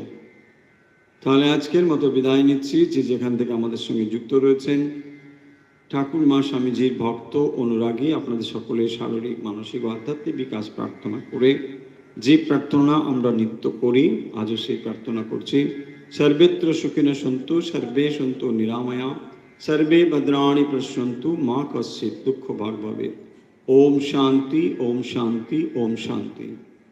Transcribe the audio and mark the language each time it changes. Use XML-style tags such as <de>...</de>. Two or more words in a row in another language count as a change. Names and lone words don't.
<bn>তাহলে আজকের মতো বিদায় নিচ্ছি। যে যেখান থেকে আমাদের সঙ্গে যুক্ত রয়েছেন, ঠাকুর মা স্বামীজির ভক্ত অনুরাগী, আপনাদের সকলের শারীরিক মানসিক ও আধ্যাত্মিক বিকাশ প্রার্থনা করে যে প্রার্থনা আমরা নিত্য করি, আজও সেই প্রার্থনা করছি।</bn> <sa>সর্বত্র সুখিনঃ সন্তু সর্বে সন্তু নিরাময়া सर्वे भद्राणि पश्यन्तु मा कश्चित् दुःख भाग् भवेत्। ओम शांति ओम शांति ओम शांति।</sa>